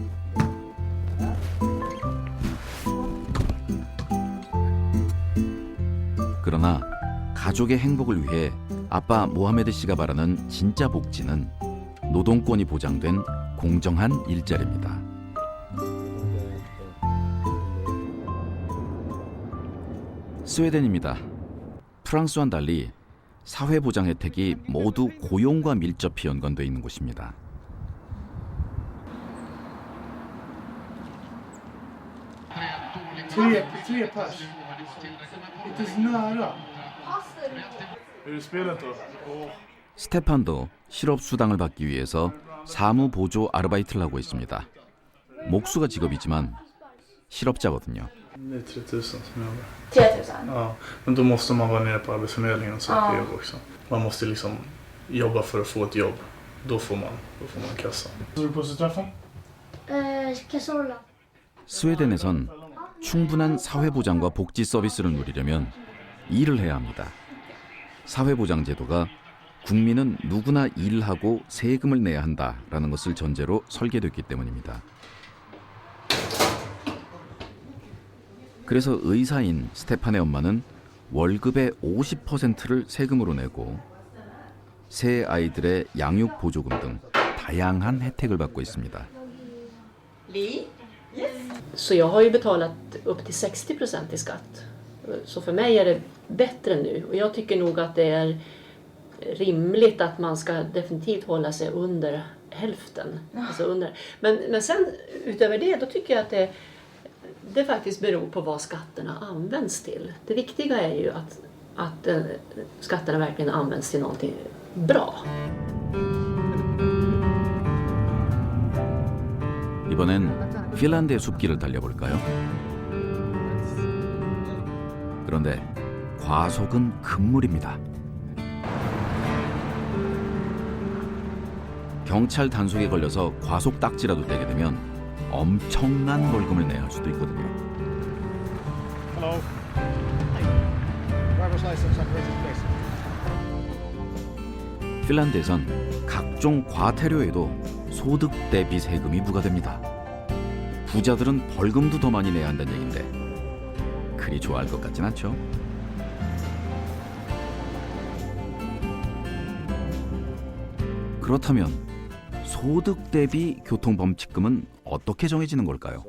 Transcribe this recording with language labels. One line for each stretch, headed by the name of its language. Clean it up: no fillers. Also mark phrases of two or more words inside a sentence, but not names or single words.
Korean: 그러나 가족의 행복을 위해 아빠 모하메드 씨가 바라는 진짜 복지는 노동권이 보장된 공정한 일자리입니다. 스웨덴입니다. 프랑스와는 달리 사회보장 혜택이 모두 고용과 밀접히 연관되어 있는 곳입니다.
Swedish: Tre pers. Inte så nära. Är det spelet då?
Korean: 스테판도 실업수당을 받기 위해서 사무보조 아르바이트를 하고 있습니다. 목수가 직업이지만 실업자거든요.
Swedish: Det är 3000 som jag har. 3000? Ja, men då måste man vara nere på Arbetsförmedlingen och söka jobb också. Man måste liksom jobba för att få ett jobb. Då får man kassa. Vad är du på träffen? Kasola.
Korean: 스웨덴에선 충분한 사회보장과 복지 서비스를 누리려면 일을 해야 합니다. 사회보장 제도가 국민은 누구나 일하고 세금을 내야 한다라는 것을 전제로 설계됐기 때문입니다. 그래서 의사인 스테판의 엄마는 월급의 50%를 세금으로 내고 새 아이들의 양육 보조금 등 다양한 혜택을 받고 있습니다.
Swedish: Så jag har ju betalat upp till 60% i skatt. Så för mig är det bättre nu. Och jag tycker nog att det är rimligt att man ska definitivt hålla sig under hälften. Alltså under. Men sen utöver det, då tycker jag att det faktiskt beror på vad skatterna används till. Det viktiga är ju att skatterna verkligen används till någonting bra.
Korean: 이번엔 핀란드의 숲길을 달려볼까요? 그런데 과속은 금물입니다. 경찰 단속에 걸려서 과속 딱지라도 떼게 되면 엄청난 벌금을 내야 할 수도 있거든요.
English: Hello. driver's license and registration.
Korean: 핀란드에선 각종 과태료에도 소득 대비 세금이 부과됩니다. 부자들은 벌금도 더 많이 내야 한다는 얘긴데 그리 좋아할 것 같진 않죠? 그렇다면 소득 대비 교통범칙금은 어떻게 정해지는 걸까요?